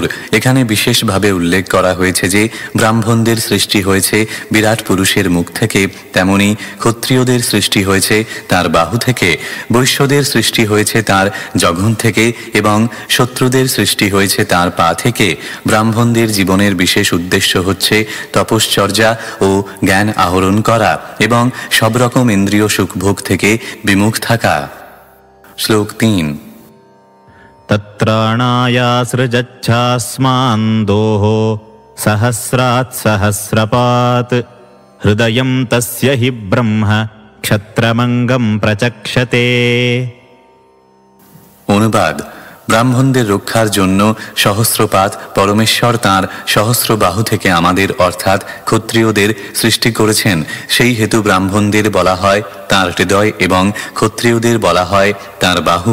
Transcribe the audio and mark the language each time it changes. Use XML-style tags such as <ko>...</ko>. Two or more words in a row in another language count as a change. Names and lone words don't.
<bn>এখানে বিশেষভাবে উল্লেখ করা হয়েছে যে ব্রাহ্মণদের সৃষ্টি হয়েছে বিরাট পুরুষের মুখ থেকে, তেমনি ক্ষত্রিয়দের সৃষ্টি হয়েছে তার বাহু থেকে, বৈশ্যদের সৃষ্টি হয়েছে তার জঘন থেকে এবং শত্রুদের সৃষ্টি হয়েছে তার পা থেকে। ব্রাহ্মণদের জীবনের বিশেষ উদ্দেশ্য হচ্ছে তপশ্চর্যা ও জ্ঞান আহরণ করা এবং সব রকম ইন্দ্রিয় সুখভোগ থেকে বিমুখ থাকা। শ্লোক 3।</bn> <sa>तत्राणायासृजच्छास्मान् दोहो सहस्रात् सहस्रपात् हृदयं तस्य हि ब्रह्म क्षत्रमङ्गं प्रचक्षते।</sa> <bn>অনুবাদ। ব্রাহ্মণদের রক্ষার জন্য সহস্রপাত পরমেশ্বর তাঁর সহস্র বাহু থেকে আমাদের অর্থাৎ ক্ষত্রিয়দের সৃষ্টি করেছেন। সেই হেতু ব্রাহ্মণদের বলা হয় তাঁর হৃদয় এবং ক্ষত্রিয়দের বলা হয় তাঁর বাহু।</bn>